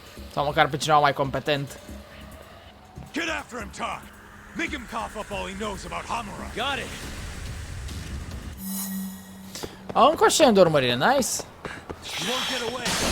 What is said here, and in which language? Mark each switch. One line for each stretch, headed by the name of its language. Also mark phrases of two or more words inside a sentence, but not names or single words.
Romanian: Sau măcar pe cineva mai competent.
English: Get after him, Talk! Make him cough up all he knows about Hamura! Got it!
Romanian: Au încă o scenă de urmărire,
English: nice! You won't get away!